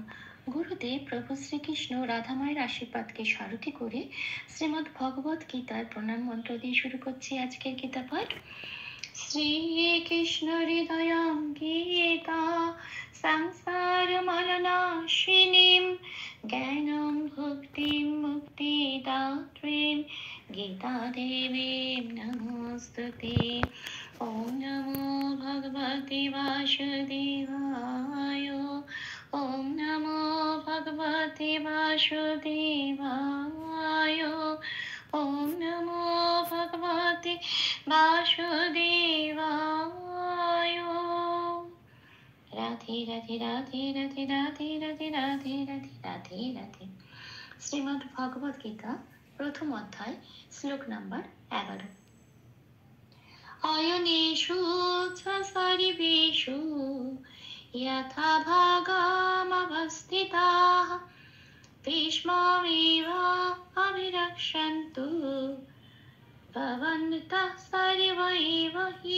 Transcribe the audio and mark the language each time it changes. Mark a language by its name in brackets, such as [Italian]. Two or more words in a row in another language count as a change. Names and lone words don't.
[Bangla] গুরুদেব প্রভু শ্রীকৃষ্ণ রাধামায়ের আশীর্বাদকে সারথি করে শ্রীমদ্ ভগবত গীতার প্রণাম মন্ত্র দিয়ে শুরু করছি আজকের গীতা পাঠ। [Sanskrit] শ্রীকৃষ্ণ হৃদয়ং গীতা সংসার মলনাশিনীম জ্ঞানং ভক্তিম মুক্তিদাত্রীম গীতা দেবীম নমস্তুতে। ওম নমো ভগবতে বাসুদেবায়। ওম নমো ভগবতে বাসুদেবায়। ওম নমো ভগবতে বাসুদেবায়। [Bangla] রাধে রাধে রাধে রাধে রাধে রাধে রাধে রাধে রাধে রাধে। শ্রীমদ্ ভগবত গীতা প্রথম অধ্যায়, শ্লোক নাম্বার 11। [Sanskrit] অয়নেষু চ সর্বেষু যথা ভাগমবস্থিতাঃ ভীষ্মমেবাভিরক্ষन्तু ভবন্তঃ সর্ব এব হি।